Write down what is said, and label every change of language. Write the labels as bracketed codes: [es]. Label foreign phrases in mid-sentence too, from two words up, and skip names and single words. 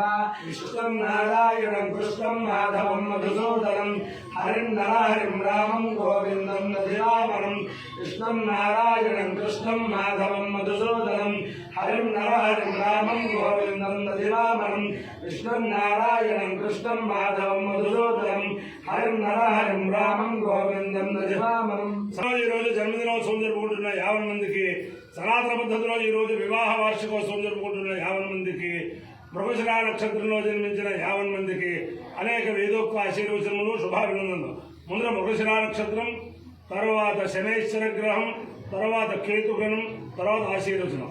[sa] विष्णुं नारायणं कृष्णं माधवं मधुसूदनं हरिं नरहरिं रामं गोविंदं नधिरामणं विष्णुं नारायणं कृष्णं माधवं मधुसूदनं हरिं नरहरिं रामं गोविंदं नधिरामणं विष्णुं नारायणं कृष्णं माधवं मधुसूदनं हरिं नरहरिं रामं गोविंदं नधिरामणं। [te] జన్మదినోత్సవం జరుపుకుంటున్న 50 మందికి, సనాతన పద్ధతిలో ఈ రోజు వివాహ వార్షికోత్సవం జరుపుకుంటున్న 50 మందికి, మృగశిర నక్షత్రంలో జన్మించిన 50 మందికి అనేక వేదోక్త ఆశీర్వచనములు, శుభాభినందనలు. ముందర మృగశిర నక్షత్రం, తర్వాత శనైశ్వర గ్రహం, తర్వాత కేతుగణం, తర్వాత ఆశీర్వచనం.